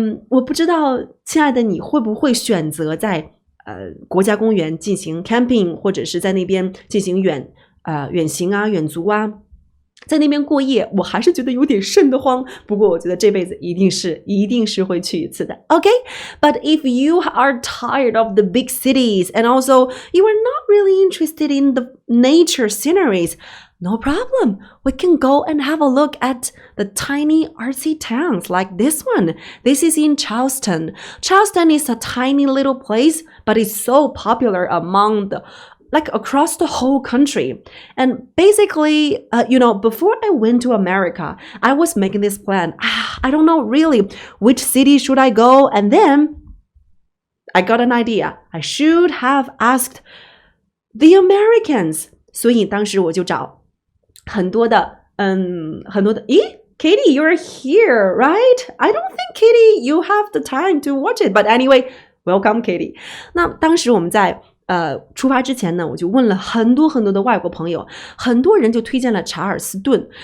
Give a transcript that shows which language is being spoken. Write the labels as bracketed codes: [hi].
[zh] 我不知道亲爱的你会不会选择在国家公园进行 camping 或者是在那边进行远行啊远足啊，在那边过夜，我还是觉得有点瘆得慌，不过我觉得这辈子一定是会去一次的。 [en] Okay, but if you are tired of the big cities and also you are not really interested in the nature sceneries, no problem. We can go and have a look at the tiny artsy towns like this one. This is in Charleston. Charleston is a tiny little place, but it's so popular among the across the whole country. And basically, before I went to America, I was making this plan. I don't know really which city should I go. And then I got an idea. I should have asked the Americans. [zh] 所以当时我就找很多的 Katie, you're here, right? [en] I don't think, Katie, you have the time to watch it. But anyway, welcome, Katie. [zh] 那当时我们在出发之前呢，我就问了很多的外国朋友，很多人就推荐了查尔斯顿。